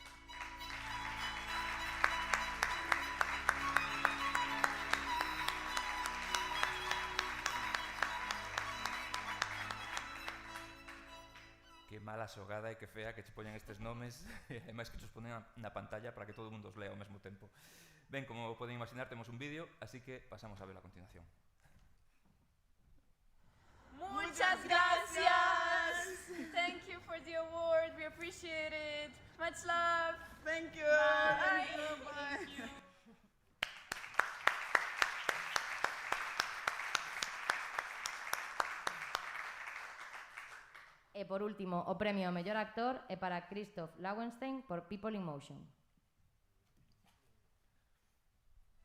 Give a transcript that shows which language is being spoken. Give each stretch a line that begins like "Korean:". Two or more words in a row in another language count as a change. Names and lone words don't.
Galician: Que mala xogada e que fea que che poñan estes nomes e máis que che os ponen na pantalla para que todo o mundo os lea ao mesmo tempo. Ben, como poden imaginar, temos un vídeo, así que pasamos a ver a continuación.
Spanish: Muchas gracias!
English: Thank you for the award, we appreciate it. Much love! Thank you! Bye! Thank you. Bye!
Galician: E por último, o premio ao mellor actor é para Christoph Lauenstein por People in Motion.